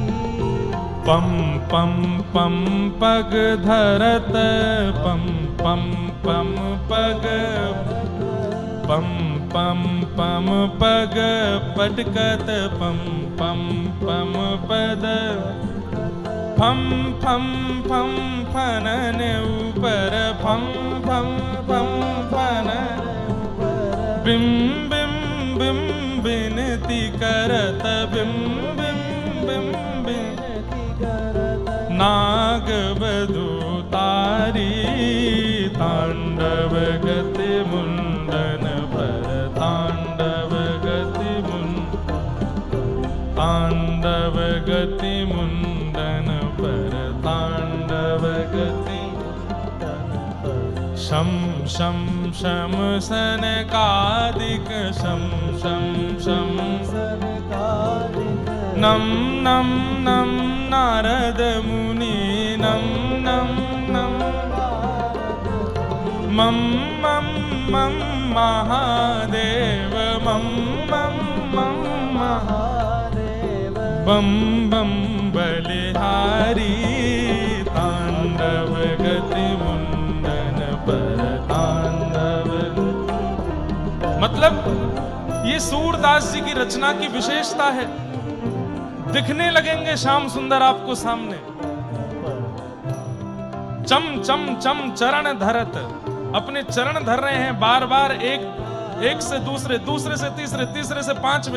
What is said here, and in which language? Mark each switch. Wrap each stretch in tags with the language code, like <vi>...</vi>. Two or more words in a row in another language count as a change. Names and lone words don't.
<bra>पम पम पम पग धरत पम पम पम पग पम पम पम पग पटकत पम पम पम पद फम फम फम फनन ऊपर फम फम फम फनन बिम बिम बिम बिनती करत बिम बिम बिम बिनती करत नाग बधू तारी तांडव गति मुंडन पर तांडव गति तांडव गति मुंडन पर तांडव गति शम शम शम सनकादिक शम शम शम नम नम नम नारद मुनि नम नम नम मम मम मम महादेव मम मम मम महादेव बम बम बलिहारी तांडव गति मुंडन पर तांडव।</bra> <hi>मतलब ये सूरदास जी की रचना की विशेषता है। दिखने लगेंगे श्याम सुंदर आपको सामने,</hi> <bra>चम चम चम चरण धरत,</bra> <hi>अपने चरण धर रहे हैं बार बार, एक से दूसरे, दूसरे से तीसरे, तीसरे से पांचवे।</hi>